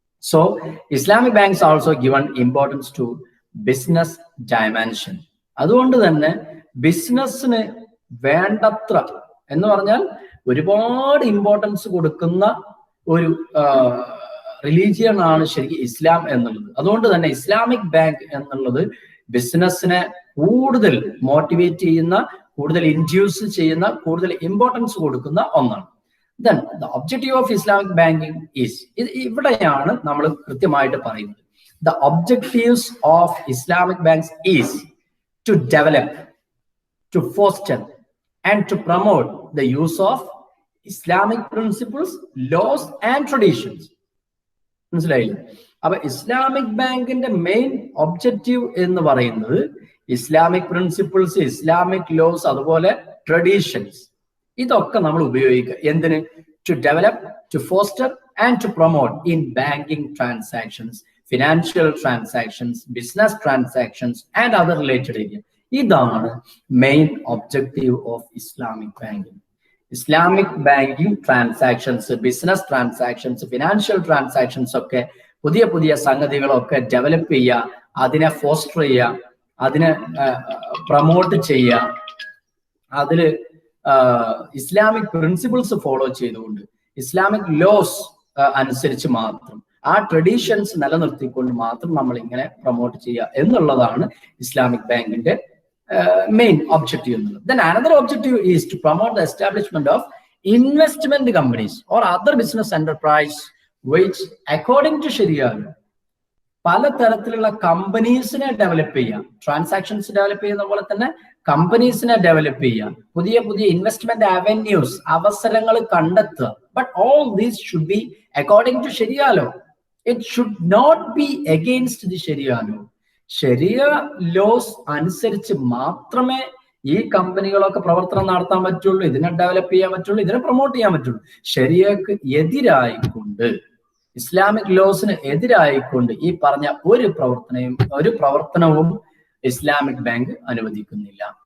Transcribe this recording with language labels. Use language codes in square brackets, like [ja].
[en] So Islamic banks also given importance to business dimension. [ml] അതുകൊണ്ട് തന്നെ ബിസിനസ്സിന് വേണ്ടത്ര എന്ന് പറഞ്ഞാൽ ഒരുപാട് ഇമ്പോർട്ടൻസ് കൊടുക്കുന്ന ഒരു റിലീജിയൻ ആണ് ശരിക്കും ഇസ്ലാം എന്നുള്ളത്. അതുകൊണ്ട് തന്നെ ഇസ്ലാമിക് ബാങ്ക് എന്നുള്ളത് ബിസിനസ്സിനെ കൂടുതൽ മോട്ടിവേറ്റ് ചെയ്യുന്ന, കൂടുതൽ ഇൻഡ്യൂസ് ചെയ്യുന്ന, കൂടുതൽ ഇമ്പോർട്ടൻസ് കൊടുക്കുന്ന ഒന്നാണ്. [en] Then the objective of Islamic banking is, [ml] ഇവിടെയാണ് നമ്മൾ കൃത്യമായിട്ട് പറയുന്നത്. [en] The objectives of Islamic banks is to develop, to foster and to promote the use of Islamic principles, laws and traditions. [ml] മനസ്സിലായില്ലേ? അപ്പൊ ഇസ്ലാമിക് ബാങ്കിന്റെ മെയിൻ ഒബ്ജക്റ്റീവ് എന്ന് പറയുന്നത് Islamic principles, Islamic loss, അതുപോലെ ട്രഡീഷൻസ്, ഇതൊക്കെ നമ്മൾ ഉപയോഗിക്കുക. എന്തിന്? [en] To develop, to foster and to promote in banking transactions, financial transactions, business transactions and other related area. ഇതാണ് main objective of Islamic banking. [ml] Islamic banking transactions, business transactions, financial transactions ഒക്കെ പുതിയ പുതിയ സംഗതികളൊക്കെ develop ചെയ്യുക, അതിനെ foster ചെയ്യുക, അതിനെ promote ചെയ്യുക, അതിൽ ഇസ്ലാമിക് പ്രിൻസിപ്പിൾസ് ഫോളോ ചെയ്തുകൊണ്ട്, ഇസ്ലാമിക് ലോസ് അനുസരിച്ച് മാത്രം, ആ ട്രഡീഷൻസ് നിലനിർത്തിക്കൊണ്ട് മാത്രം നമ്മൾ ഇങ്ങനെ പ്രൊമോട്ട് ചെയ്യുക എന്നുള്ളതാണ് ഇസ്ലാമിക് ബാങ്കിന്റെ [en] main objective [ml] എന്നുള്ളത്. [en] Then another objective is to promote the establishment of investment companies or other business enterprise which according to Sharia [ml] പലതരത്തിലുള്ള കമ്പനീസിനെ ഡെവലപ്പ് ചെയ്യാം, ട്രാൻസാക്ഷൻസ് ഡെവലപ്പ് ചെയ്യുന്ന പോലെ തന്നെ കമ്പനീസിനെ ഡെവലപ്പ് ചെയ്യാം, പുതിയ പുതിയ ഇൻവെസ്റ്റ്മെന്റ് അവന്യൂസ്, അവസരങ്ങൾ കണ്ടെത്തുക. [en] But all these should be according to sharia law. It should not be against the sharia law. [ml] ശരിയ ലോസ് അനുസരിച്ച് മാത്രമേ ഈ കമ്പനികളൊക്കെ പ്രവർത്തനം നടത്താൻ പറ്റുള്ളൂ, ഇതിനെ ഡെവലപ്പ് ചെയ്യാൻ പറ്റുള്ളൂ, ഇതിനെ പ്രൊമോട്ട് ചെയ്യാൻ പറ്റുള്ളൂ. ശരിയക്ക് എതിരായിക്കൊണ്ട്, ഇസ്ലാമിക് ലോസിന് എതിരായിക്കൊണ്ട് ഈ പറഞ്ഞ ഒരു പ്രവർത്തനവും ഇസ്ലാമിക് ബാങ്ക് അനുവദിക്കുന്നില്ല.